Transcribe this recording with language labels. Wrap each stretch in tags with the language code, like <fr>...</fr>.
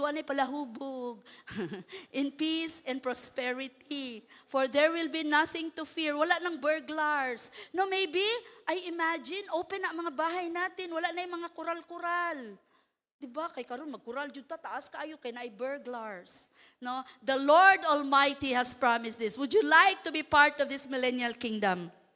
<ceb>Wa na'y palahubog.</ceb> <en>In peace and prosperity. For there will be nothing to fear.</en> <tl>Wala nang burglars. No,</tl> <en>maybe, I imagine,</en> <tl>open na ang mga bahay natin. Wala na yung mga kural-kural.</tl> <ceb>Diba? Kay karon magkural jud ta, taas kaayo kay naay burglars. No?</ceb> <en>The Lord Almighty has promised this. Would you like to be part of this millennial kingdom?</en>